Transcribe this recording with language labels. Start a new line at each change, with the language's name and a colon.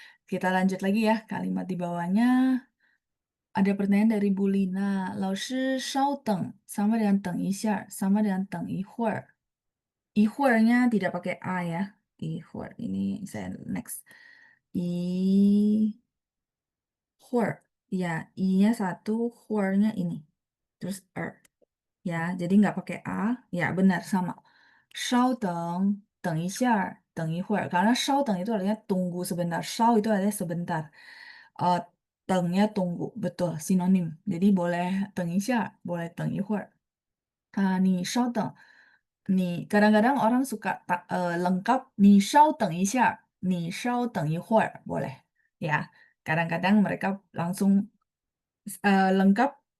Indonesian: Kita lanjut lagi ya, kalimat di bawahnya. Ada pertanyaan dari Bu Lina.
Chinese: 老师稍等,
Indonesian: sama dengan 等一下, sama dengan 等一会儿. 一会儿nya tidak pakai a ya. 一会儿, ini saya next. 一会儿, ya, i-nya satu, 会儿nya ini. Terus ya, jadi nggak pakai a, ya benar sama.
Chinese: 稍等,等一下,等一会儿.
Indonesian: Karena 稍等 itu artinya tunggu sebentar. 稍 itu artinya sebentar. Eh, tengnya tunggu, betul, sinonim. Jadi boleh 等一下, boleh 等一会儿.Nih, 稍等. Nih, kadang-kadang orang suka lengkap. Nih, 稍等一下, nih, 稍等一会儿, boleh. Ya, kadang-kadang mereka langsung lengkap.